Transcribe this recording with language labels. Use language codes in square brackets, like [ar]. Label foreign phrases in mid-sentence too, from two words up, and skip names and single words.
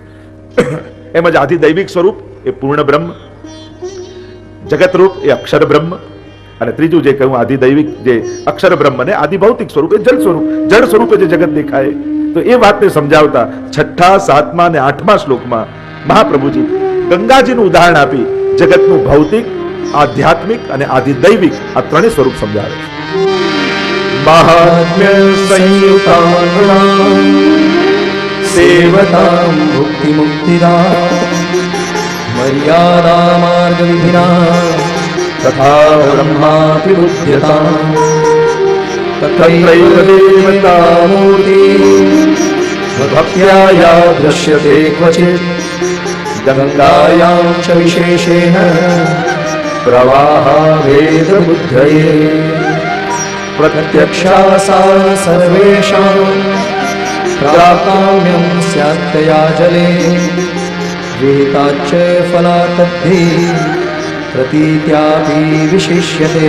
[gu] એમ જ આદિ દૈવિક સ્વરૂપ એ પૂર્ણ બ્રહ્મ, જગત રૂપ એ અક્ષર બ્રહ્મ, અને ત્રીજું જે કહ્યું આદિ દૈવિક જે અક્ષર બ્રહ્મ ને આદિ ભૌતિક સ્વરૂપ એ જળ સ્વરૂપ, જળ સ્વરૂપે જે જગત દેખાય. તો એ વાતને સમજાવતા 6ઠા, 7મા અને 8મા શ્લોકમાં મહાપ્રભુજી ગંગાજીનું ઉદાહરણ આપી જગતનું ભૌતિક, આધ્યાત્મિક અને આદિ દૈવિક આ ત્રણેય સ્વરૂપ સમજાવે છે. [sa] महात्म्य संयुतां सेवतां मुक्ति मुक्तिदा मर्यादा मार्ग विधिना तथा ब्रह्मापि बुध्यतां तत्रैव देवता मूर्ति भक्त्या या दृश्यते क्वचित् गंगायां च विशेषेण प्रवाहाभेद बुद्धये प्रत्यक्षा सा सर्वेषां प्राकाम्यं स्यात्तया जले वेताच्च फला तद्धि प्रतीत्यापि विशिष्यते।